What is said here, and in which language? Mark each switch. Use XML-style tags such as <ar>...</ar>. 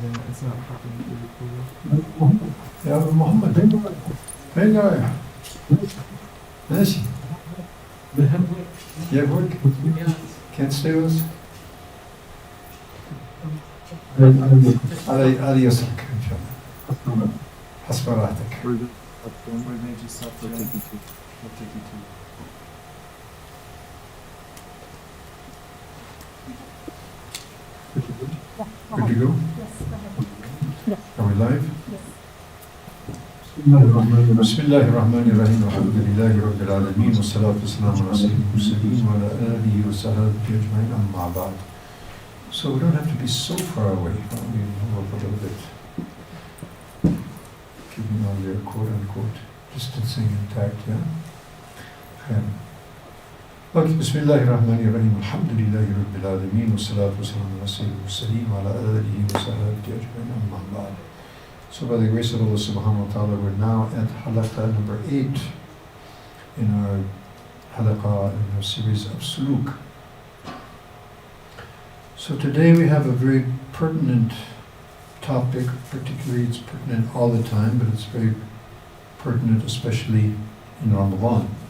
<en>It's not happening to the</en> <ar>يا أبو محمد فين رايح؟ ماشي.</ar> <en>You have work? Can't stay with us?</en> <ar>على يسرك إن شاء الله حسب راحتك.</ar> <en>We're going to stop for taking two. We'll take you two. Good to go? Yes, Are we live? yes.</en> <ar>بسم الله الرحمن الرحيم الحمد لله رب العالمين والصلاة والسلام على سيد المرسلين وعلى آله وصحبه أجمعين أما بعد.</ar> <en>So we don't have to be so far away. We move up a little bit. Keeping all your quote-unquote distancing intact, yeah?</en> <ar>Okay, بسم الله الرحمن الرحيم الحمد لله رب العالمين والصلاة والسلام على سيد المرسلين وعلى آله وصحبه أجمعين أما بعد.</ar> <en>So by the grace of Allah subhanahu wa ta'ala, we're now at halaqah number 8 in our halaqah, in our series of suluk. So today we have a very pertinent topic, particularly it's pertinent all the time, but it's very pertinent especially in Ramadan.</en>